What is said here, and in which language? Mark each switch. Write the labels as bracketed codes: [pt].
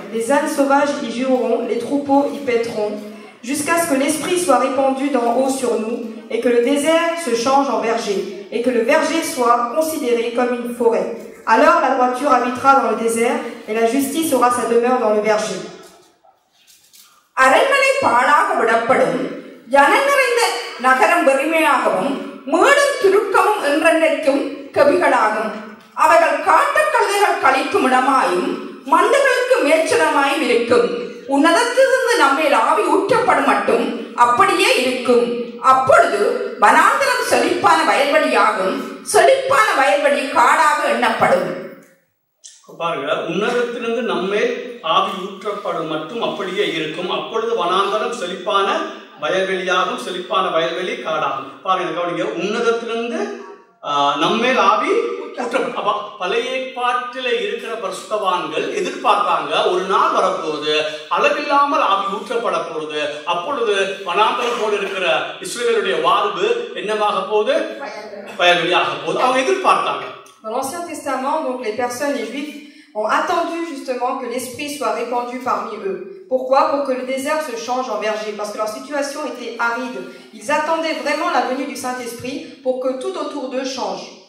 [fr] Les ânes sauvages y jureront, les troupeaux y paîtront, jusqu'à ce que l'Esprit soit répandu d'en haut sur nous, et que le désert se change en verger, et que le verger soit considéré comme une forêt. Alors la droiture habitera dans le désert, et la justice aura sa demeure dans le verger. [ta] அரண்மனை பாழாக விடப்படும், ஜனம் நிறைந்த நகரம் வெறுமையாகவும் மேடும் துருக்கமும் என்றென்றைக்கும் கவிகளாகும். அவர்கள் காட்டுக் கழுதைகள் கழிக்கும் இடமாயும் மந்தைகளுக்கு மேய்ச்சலமாயும் இருக்கும். உன்னதத்திலிருந்து நம்மேல் ஆவி ஊற்றப்படும் மட்டும் அப்படியே இருக்கும். அப்பொழுது வனாந்தரம் செழிப்பான வயல்வெளியாகும், செழிப்பான வயல்வெளி காடாக எண்ணப்படும். பாருங்க, உன்னதத்திலிருந்து நம்மேல் ஆவி ஊற்றப்படும் மட்டும் அப்படியே இருக்கும். அப்பொழுது வனாந்தரம் செழிப்பான வயல்வெளியாகும், செழிப்பான வயல்வெளி காடாகும். பாருங்க, கவனிங்க, உன்னதத்திலிருந்து நம்மேல் ஆவி ஊற்றப்படும். அப்ப பழைய ஏற்பாட்டில் இருக்கிற பரிசுத்தவான்கள் எதிர்பார்த்தாங்க, ஒரு நாள் வரப்போகுது, அளவில்லாமல் ஆவி ஊற்றப்பட போகுது. அப்பொழுது வனாந்தரம் போல இருக்கிற இஸ்ரவேலுடைய வாழ்வு என்னவாக போகுது? வயல்வெளியாக போகுது. அவங்க எதிர்பார்த்தாங்க. [fr] Dans l'Ancien Testament, donc les personnes, les Juifs, ont attendu justement que l'Esprit soit répandu parmi eux. Pourquoi? Pour que le désert se change en verger, parce que leur situation était aride. Ils attendaient vraiment la venue du Saint-Esprit pour que tout autour d'eux change.